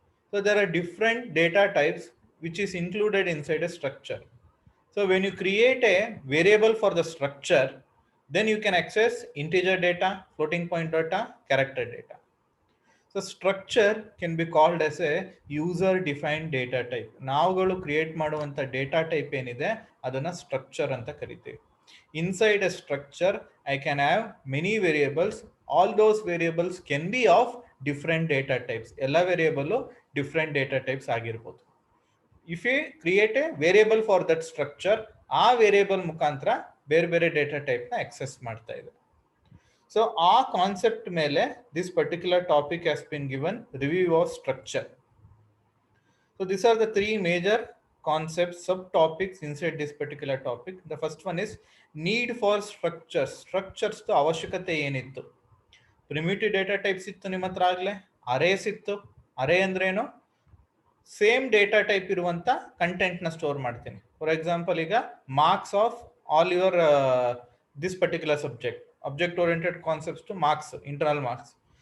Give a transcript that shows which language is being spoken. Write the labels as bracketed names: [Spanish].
[English] So there are different data types which is included inside a structure. So when you create a variable for the structure, then you can access integer data, floating point data, character data. So structure can be called as a user defined data type. [Kannada] ನಾವುಗಳು create ಮಾಡುವಂತ data type ಏನಿದೆ ಅದನ್ನ structure ಅಂತ ಕರಿತೀವಿ. [English] Inside a structure, I can have many variables. All those variables can be of different data types. [Kannada] ಎಲ್ಲ variable different data types ಆಗಿರ್ಬೋದು. [English] If you create a variable for that structure, [Kannada] ಆ variable ಮುಖಾಂತರ ಬೇರೆ ಬೇರೆ data type ನ access ಮಾಡ್ತಾ ಇದೆ. [English] So our concept mele, this particular topic has been given review of structure. So these are the three major concepts, subtopics inside this particular topic. The first one is need for structures. [Kannada] Structures to avashyakate ಏನಿತ್ತು? Primitive data types ಇತ್ತು ನಿಮ್ಮ ಹತ್ರ ಆಗಲೇ, arrays ಇತ್ತು. ಅರೇ ಅಂದ್ರೆ ಏನು? Same data type ಇರುವಂತ content ನ ಸ್ಟೋರ್ ಮಾಡ್ತೀನಿ. ಫಾರ್ ಎಕ್ಸಾಂಪಲ್, ಈಗ [English] marks of all your this particular subject, [Kannada] object oriented concepts two marks, internal marks.